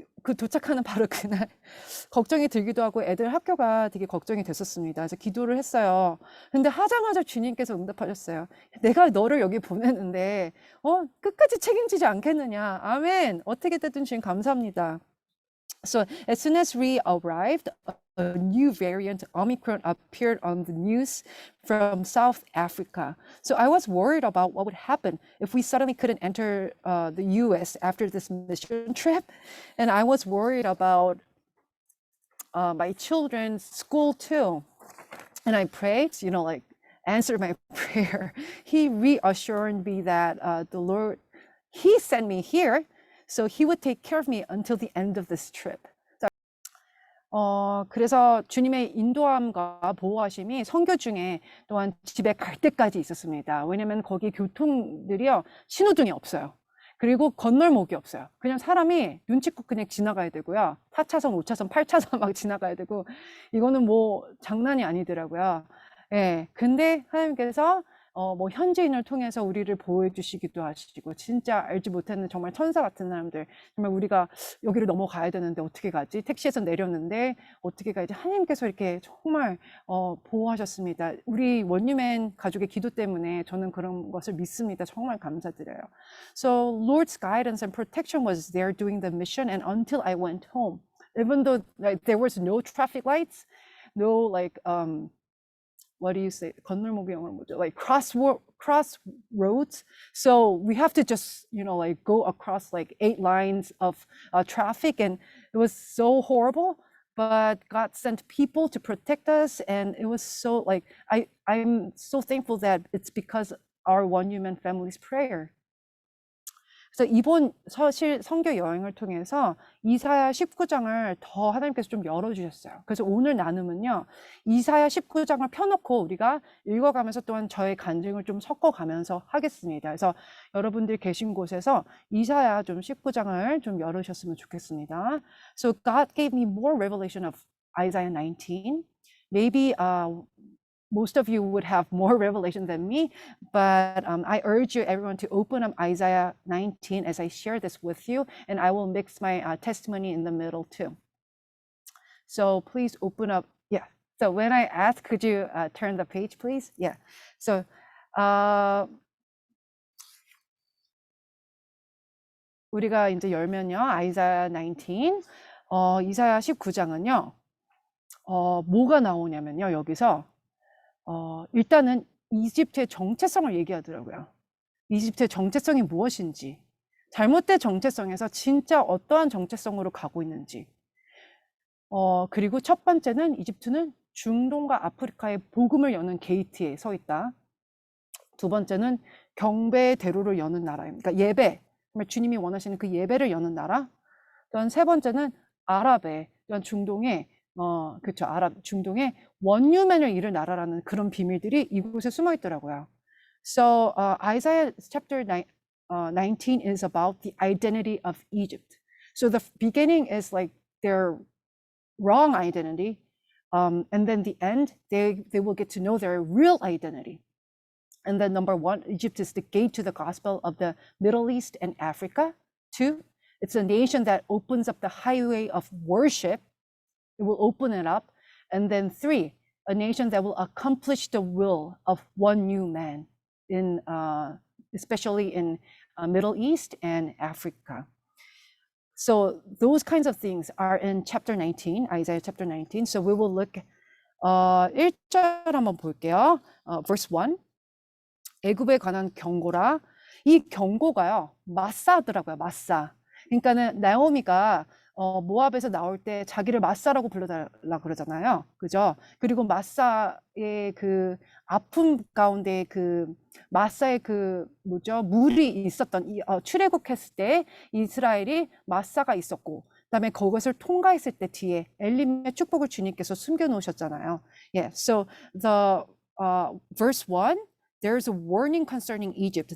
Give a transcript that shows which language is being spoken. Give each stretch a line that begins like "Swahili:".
Korean: 그 도착하는 바로 그날 걱정이 들기도 하고 애들 학교가 되게 걱정이 됐었습니다. 그래서 기도를 했어요. 근데 하자마자 주님께서 응답하셨어요. 내가 너를 여기 보냈는데 끝까지 책임지지 않겠느냐. 아멘. 어떻게 됐든 주님 감사합니다.
English: So as soon as we arrived, a new variant Omicron appeared on the news from South Africa. So I was worried about what would happen if we suddenly couldn't enter the US after this mission trip. And I was worried about my children's school too. And I prayed, like answered my prayer. He reassured me that the Lord, He sent me here, so He would take care of me until the end of this trip.
Korean: 그래서 주님의 인도함과 보호하심이 선교 중에 또한 집에 갈 때까지 있었습니다. 왜냐면 거기 교통들이요, 신호등이 없어요. 그리고 건널목이 없어요. 그냥 사람이 눈치껏 그냥 지나가야 되고요. 4차선, 5차선, 8차선 막 지나가야 되고, 이거는 뭐 장난이 아니더라고요. 예. 근데 하나님께서 뭐 현지인을 통해서 우리를 보호해 주시기도 하시고, 진짜 알지 못했는 정말 천사 같은 사람들, 정말 우리가 여기를 넘어가야 되는데 어떻게 가지? 택시에서 내렸는데 어떻게 가야지? 하나님께서 이렇게 정말 보호하셨습니다. 우리 원유맨 가족의 기도 때문에 저는 그런 것을 믿습니다. 정말 감사드려요.
English: So Lord's guidance and protection was there doing the mission, and until I went home, even though there was no traffic lights, no what do you say?
Korean: 건널목이 영어로 뭐죠?
English: Like crossroads. So we have to just, go across like 8 lines of traffic, and it was so horrible. But God sent people to protect us, and it was so I'm so thankful that it's because our One Human family's prayer.
Korean: 그래서 이번 사실 선교 여행을 통해서 이사야 19장을 더 하나님께서 좀 열어주셨어요. 그래서 오늘 나눔은요, 이사야 19장을 펴놓고 우리가 읽어가면서 또한 저의 간증을 좀 섞어가면서 하겠습니다. 그래서 여러분들 계신 곳에서 이사야 좀 19장을 좀 열으셨으면 좋겠습니다.
English: So God gave me more revelation of Isaiah 19. Maybe most of you would have more revelation than me, but I urge you, everyone, to open up Isaiah 19 as I share this with you, and I will mix my testimony in the middle too. So please open up. Yeah. So when I ask, could you turn the page, please? Yeah.
Korean: So 우리가 이제 열면요, Isaiah 19, 이사야 19장은요, 뭐가 나오냐면요, 여기서 일단은 이집트의 정체성을 얘기하더라고요. 이집트의 정체성이 무엇인지, 잘못된 정체성에서 진짜 어떠한 정체성으로 가고 있는지, 그리고 첫 번째는 이집트는 중동과 아프리카의 복음을 여는 게이트에 서 있다. 두 번째는 경배의 대로를 여는 나라입니다. 그러니까 예배, 주님이 원하시는 그 예배를 여는 나라. 또한 세 번째는 아랍의, 또한 중동의 그렇죠. 중동에 원유맨을 이룰 나라라는 그런 비밀들이 이곳에 숨어 있더라고요.
English: So Isaiah chapter 19 is about the identity of Egypt. So the beginning is like their wrong identity, and then the end, they will get to know their real identity. And then number 1, Egypt is the gate to the gospel of the Middle East and Africa. 2, it's a nation that opens up the highway of worship. It will open it up. And then 3, a nation that will accomplish the will of one new man, especially in Middle East and Africa. So those kinds of things are in chapter 19, Isaiah chapter 19. So we will look
Korean: 1절 한번 볼게요.
English: Verse 1.
Korean: 애굽에 관한 경고라. 이 경고가요, 마사더라고요. 마사. 그러니까는 나오미가 모압에서 나올 때 자기를 마사라고 불러달라 그러잖아요. 그죠? 그리고 마사의 그 아픔 가운데 그 마사의 그 물이 있었던 출애굽했을 때 이스라엘이 마사가 있었고, 그다음에 그것을 통과했을 때 뒤에 엘림의 축복을 주님께서 숨겨 놓으셨잖아요.
English: Yeah. So the verse 1, there's a warning concerning Egypt.